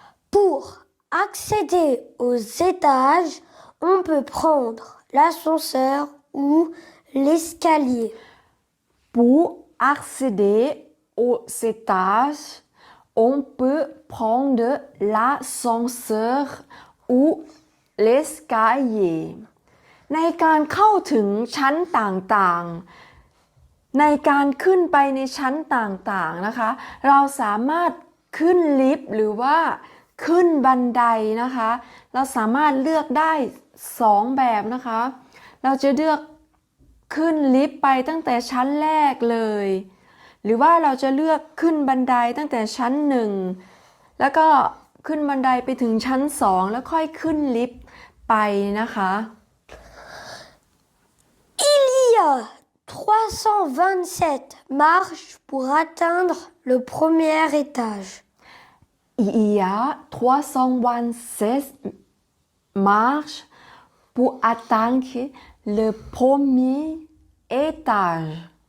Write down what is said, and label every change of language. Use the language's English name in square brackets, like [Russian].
[French] Pour accéder aux étages, on peut prendre l'ascenseur ou l'escalier. Pour accéder aux étages, on peut prendre l'ascenseur ou l'escalier. [Thai] ในการเข้าถึงชั้นต่างๆ ในการขึ้นไปในชั้นต่างๆ นะคะ เราสามารถขึ้นลิฟต์หรือว่าขึ้นบันไดนะคะ เราสามารถเลือกได้2แบบนะคะ เราจะเลือกขึ้นลิฟต์ไปตั้งแต่ชั้นแรกเลยหรือว่าเราจะเลือกขึ้นบันไดตั้งแต่ชั้น1แล้วก็ขึ้นบันไดไปถึงชั้น2แล้วค่อยขึ้นลิฟต์ไปนะคะ [French] Il y a 327 marches pour atteindre le premier étage. Il y a 327 marches pour atteindre le premier étage.